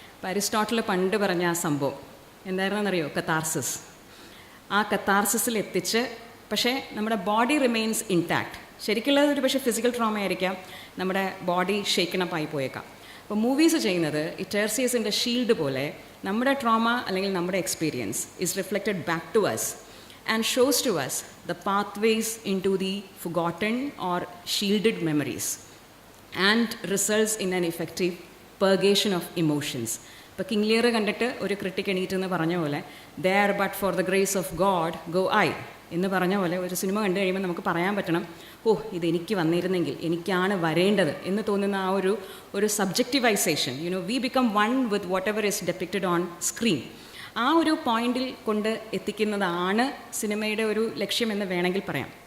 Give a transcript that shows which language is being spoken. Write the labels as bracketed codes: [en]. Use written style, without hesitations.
[ml] Aristotle പണ്ട് പറഞ്ഞ ആ സംഭവം എന്തായിരുന്നെന്നറിയോ? കത്താർസിസ്. ആ കത്താർസിസിൽ എത്തിച്ച്, പക്ഷേ നമ്മുടെ ബോഡി റിമെയിൻസ് ഇൻടാക്ട്. ശരിക്കുള്ളത് ഒരു പക്ഷേ ഫിസിക്കൽ ട്രോമ ആയിരിക്കാം, നമ്മുടെ ബോഡി ഷേക്കണപ്പായി പോയേക്കാം. അപ്പോൾ മൂവീസ് ചെയ്യുന്നത് ഈ ടേർസിയസിൻ്റെ ഷീൽഡ് പോലെ നമ്മുടെ ട്രോമ അല്ലെങ്കിൽ നമ്മുടെ experience [en] Is reflected back to us and shows to us the pathways into the forgotten or shielded memories and results in an effective purgation of emotions. [ml] ഇപ്പോൾ കിങ് ലിയർ കണ്ടിട്ട് ഒരു critic എണീറ്റെന്ന് പറഞ്ഞ പോലെ [en] there but for the grace of God go I [ml] എന്ന് പറഞ്ഞ പോലെ ഒരു cinema കണ്ടു കഴിയുമ്പോൾ നമുക്ക് പറയാൻ പറ്റണം, ഇതെനിക്ക് വന്നിരുന്നെങ്കിൽ, എനിക്കാണ് വരേണ്ടത് എന്ന് തോന്നുന്ന ആ ഒരു സബ്ജക്റ്റിവൈസേഷൻ. [en] We become one with whatever is depicted on screen. [ml] ആ ഒരു പോയിന്റിൽ കൊണ്ട് എത്തിക്കുന്നതാണ് സിനിമയുടെ ഒരു ലക്ഷ്യമെന്ന് വേണമെങ്കിൽ പറയാം.